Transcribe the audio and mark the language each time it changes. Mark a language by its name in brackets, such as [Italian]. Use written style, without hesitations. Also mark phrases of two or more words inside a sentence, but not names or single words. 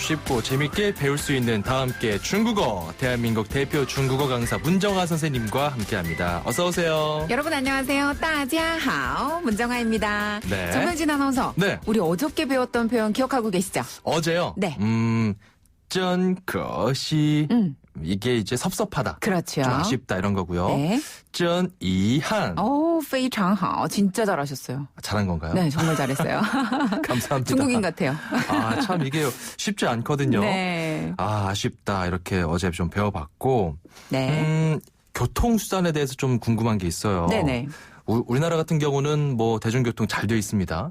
[Korean] 쉽고 재밌게 배울 수 있는 다 함께 중국어. 대한민국 대표 중국어 강사 문정아 선생님과 함께합니다. 어서 오세요. 여러분 안녕하세요. [Chinese] 大家好. [Korean] 문정아입니다. 네. 정명진 아나운서. 네. 우리 어저께 배웠던 표현 기억하고 계시죠? 어제요? 네. [Chinese] 真可惜. [Korean] 이게 이제 섭섭하다. 그렇죠. 좀 아쉽다 이런 거고요. 네. [Chinese] 真遗憾. 오, 非常好. [Korean] 진짜 잘하셨어요. 잘한 건가요? 네, 정말 잘했어요. 감사합니다. 중국인 같아요. 아, 참 이게 쉽지 않거든요. 네. 아, 아쉽다. 이렇게 어제 좀 배워봤고. 네. 교통수단에 대해서 좀 궁금한 게 있어요. 네네. 우리나라 같은 경우는 뭐 대중교통 잘 돼 있습니다.